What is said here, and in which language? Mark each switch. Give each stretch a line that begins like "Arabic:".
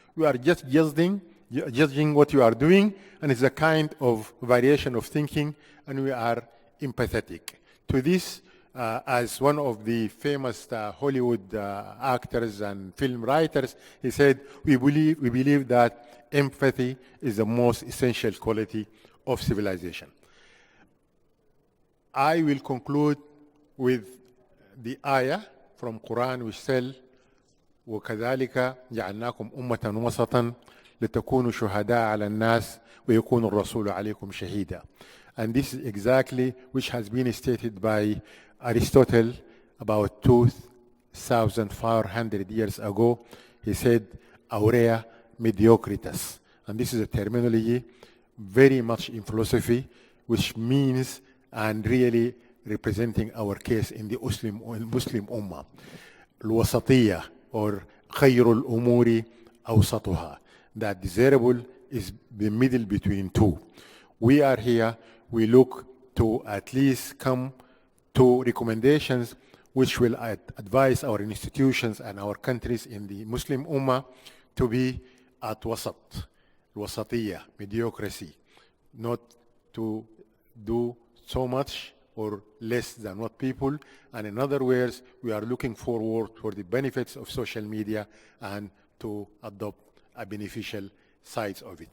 English: We are just judging what you are doing, and it's a kind of variation of thinking, and we are empathetic. To this, as one of the famous Hollywood actors and film writers, he said, we believe that empathy is the most essential quality of civilization. I will conclude with the ayah from Quran which says,
Arabic: وكذلك جعلناكم أمة وسطا لتكونوا شهداء على الناس ويكون الرسول عليكم شهيدا.
English: And this is exactly which has been stated by Aristotle about 2,500 years ago. He said,
Latin: aurea mediocritas.
English: And this is a terminology very much in philosophy, which means and really representing our case in the Muslim Ummah.
Arabic: الوسطية or خير الأمور أوسطها.
English: That desirable is the middle between two. We are here, we look to at least come to recommendations which will advise our institutions and our countries in the Muslim Ummah to be at wasat, الوسطية, mediocrity, not to do so much or less than what people, and in other words, we are looking forward for the benefits of social media and to adopt a beneficial sides of it.